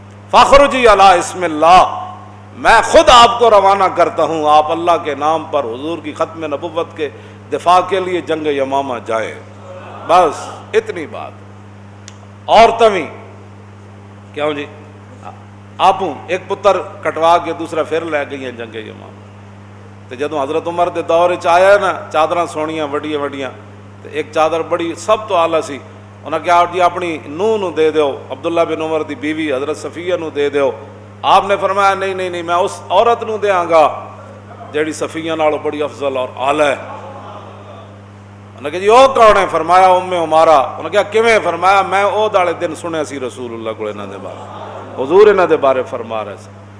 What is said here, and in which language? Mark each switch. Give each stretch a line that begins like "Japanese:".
Arabic: فخرجی علی اسم اللہ،
Urdu: میں خود آپ کو روانہ کرتا ہوں، آپ اللہ کے نام پر حضور کی ختم نبوت کے دفاع کے لیے جنگ یمامہ جائیں. بس اتنی بات. عورتیں بھی کیوں جی آپ ایک پتر کٹوا کے دوسرا پھر لے گئی ہیں جنگ یمامہ.
Punjabi: تو جدوں حضرت عمر دے دور چ آیا نا، چادراں سونیاں وڈیاں وڈیاں، تو ایک چادر بڑی سب تو آلہ سی، انہاں کہا جی اپنی نوح نو دے دیو، عبداللہ بن عمر دی بیوی حضرت صفیہ نو دے دیو. آپ نے فرمایا نہیں نہیں نہیں، میں اس عورت نو دیاں گا جیڑی صفیہ نالوں بڑی افضل اور اعلی ہے.
Urdu: انہوں نے کہا جی وہ کون ہے؟ فرمایا ام عمارہ.
Punjabi: انہوں نے کہا کیویں؟ فرمایا میں او دالے دن سنیا سی رسول اللہ کو انہاں دے بارے، حضور انہاں دے بارے فرما رہے سے.